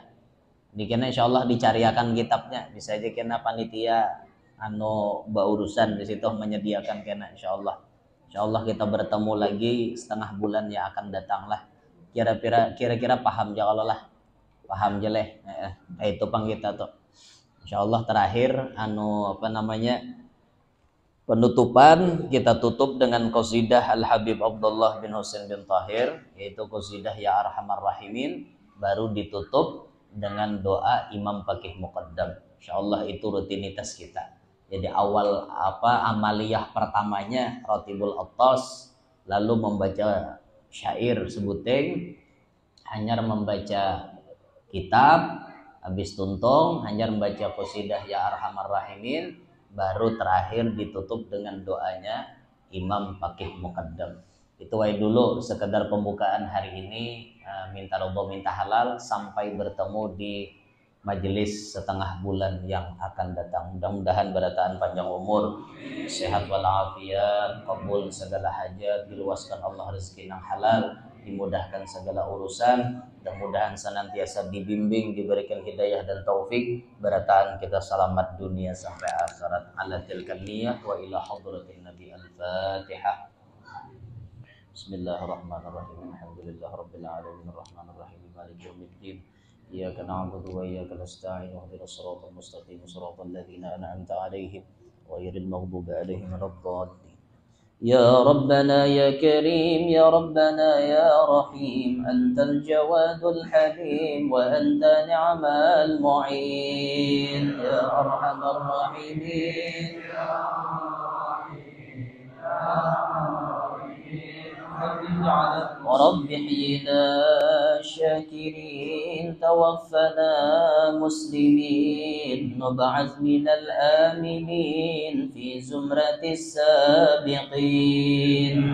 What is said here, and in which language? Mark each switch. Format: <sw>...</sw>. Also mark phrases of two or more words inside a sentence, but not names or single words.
<bjn>Dikena insyaallah dicariakan kitabnya, bisa aja kena panitia baurusan di situ menyediakan kena insyaallah.</bjn> <id>Insyaallah kita bertemu lagi setengah bulan yang akan datang lah.</id> <bjn>Kira-kira paham aja kalau lah, paham aja leh. Itu pang kita tuh.</bjn> <id>Insyaallah terakhir penutupan kita tutup dengan qasidah Al Habib Abdullah bin Husain bin Tahir, yaitu qasidah Ya Arhamar Rahimin, baru ditutup dengan doa Imam Faqih Muqaddam. Insyaallah itu rutinitas kita. Jadi awal amaliyah pertamanya Ratibul Attas, lalu membaca syair sebuteng, hanyar membaca kitab, habis tuntung hanyar membaca qasidah Ya Arhamar Rahimin, baru terakhir ditutup dengan doanya Imam Faqih Muqaddam. Itu dulu sekedar pembukaan hari ini. Minta ridho minta halal sampai bertemu di majelis setengah bulan yang akan datang. Mudah-mudahan berataan panjang umur, sehat walafiat, kabul segala hajat, diluaskan Allah rezeki yang halal, dimudahkan segala urusan, mudah-mudahan senantiasa dibimbing, diberikan hidayah dan taufik. Berataan kita selamat dunia sampai akhirat.</id> <ar>على تلك النية وإلى حضرة النبي. الفاتحة. بسم الله الرحمن الرحيم. الحمد لله رب العالمين الرحمن الرحيم مالك يوم الدين. إياك نعبد وإياك نستعين اهدنا الصراط المستقيم صراط الذين أنعمت عليهم غير المغضوب عليهم ولا الضالين. يا ربنا يا كريم يا ربنا يا رحيم، أنت الجواد الحليم وأنت نعم المعين. Ya أرحم الراحمين ورب احينا شاكرين توفنا مسلمين نبعث من الآمنين في زمرة السابقين</ar>